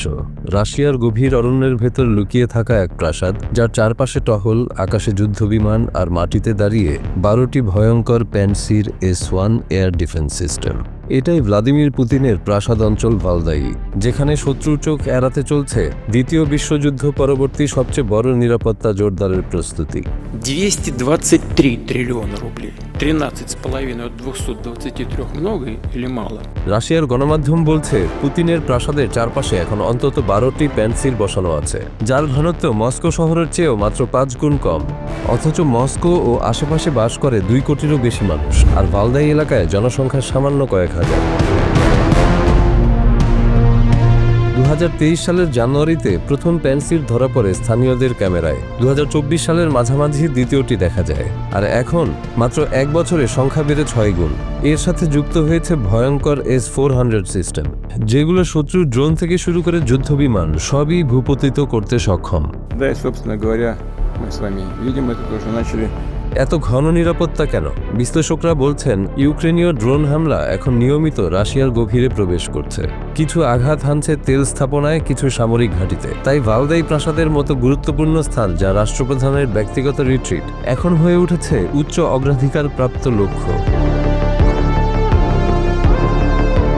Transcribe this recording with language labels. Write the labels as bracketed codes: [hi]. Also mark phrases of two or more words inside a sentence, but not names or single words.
[bn] রাশিয়ার গভীর অরণ্যের ভেতর লুকিয়ে থাকা এক প্রাসাদ, যার চারপাশে টহল, আকাশে যুদ্ধবিমান আর মাটিতে দাঁড়িয়ে 12টি ভয়ঙ্কর প্যান্সির S-1 [en] air defense system. [bn] এটাই ভ্লাদিমির পুতিনের প্রাসাদ অঞ্চল ভালদাই, যেখানে শত্রুর চোখ এড়াতে চলছে দ্বিতীয় বিশ্বযুদ্ধ পরবর্তী সবচেয়ে বড় নিরাপত্তা জোরদারের প্রস্তুতি। [ru] 223 триллиона рублей. 13,5 от 223 много или мало? [bn] রাশিয়ার গণমাধ্যম বলছে, পুতিনের প্রাসাদের চারপাশে এখন অন্তত 12টি প্যান্সির বসানো আছে, যার ঘনত্ব মস্কো শহরের চেয়েও মাত্র 5 গুণ কম। অথচ মস্কো ও আশেপাশে বাস করে 2 কোটিরও বেশি মানুষ, আর ভালদাই এলাকায় জনসংখ্যা সামান্য কয়েক হাজার। 2023 সালের জানুয়ারিতে প্রথম প্যান্সির ধরা পড়ে স্থানীয়দের ক্যামেরায়। 2024 সালের মাঝামাঝি দ্বিতীয়টি দেখা যায়, আর এখন মাত্র 1 বছরে সংখ্যা বেড়ে 6 গুণ। এর সাথে যুক্ত হয়েছে ভয়ঙ্কর S-400 সিস্টেম, যেগুলো শত্রুর ড্রোন থেকে শুরু করে যুদ্ধবিমান সবই ভূপতিত করতে সক্ষম। [ru] Да, и, собственно говоря, мы с вами видим это тоже начали. [bn] এত ঘন নিরাপত্তা কেন? বিশ্লেষকরা বলছেন, ইউক্রেনীয় ড্রোন হামলা এখন নিয়মিত রাশিয়ার গভীরে প্রবেশ করছে। কিছু আঘাত হানছে তেল স্থাপনায়, কিছু সামরিক ঘাঁটিতে। তাই ভালদাই প্রাসাদের মতো গুরুত্বপূর্ণ স্থান, যা রাষ্ট্রপ্রধানের ব্যক্তিগত রিট্রিট, এখন হয়ে উঠেছে উচ্চ অগ্রাধিকার প্রাপ্ত লক্ষ্য।